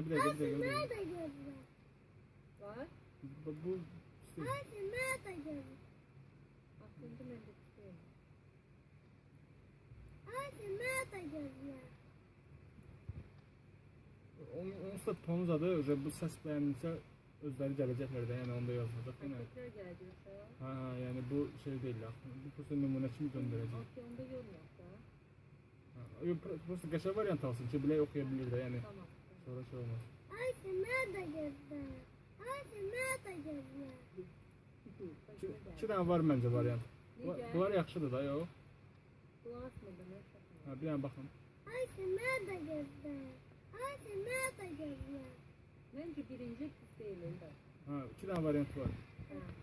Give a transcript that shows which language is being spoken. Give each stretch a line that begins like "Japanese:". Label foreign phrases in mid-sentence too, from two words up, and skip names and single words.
Turkish: Ayşe nerede gözler? Var. Bu Ayşe nerede gözler? Aklımda ben de tutuyorum. Ayşe nerede gözler?
Azerbaijani: onun da tonu zadı. Bu səs bəyənilsə özləri gələcəklər də, yəni onda yazılacaq. Yəni
Turkish: Tekrar geldi mesela.
Azerbaijani: ha yəni bu şey deyil axı. Bu prosta nümunə kimi göndərəcək.
Turkish: Aklımda yorum yok da.
Azerbaijani: Yox, prosta qəşəng variant alsın ki, bilək oxuya bilir də, yəni Tamam. sonra şey olmaz.
Turkish: Ayşe nerede gözler? Ayşe nerede gözler?
Azerbaijani: İki dənə var məncə variant. Necə? Bunlar yaxşıdır da, yox.
Turkish: Kulak asmadım. Ben şakam.
Azerbaijani: Ha, bir dənə baxın.
Turkish: Ayşe nerede gözler? Ayşe nerede gözler? Bence birinci kız değil.
Azerbaijani: Ha, iki dənə variant var. Ha.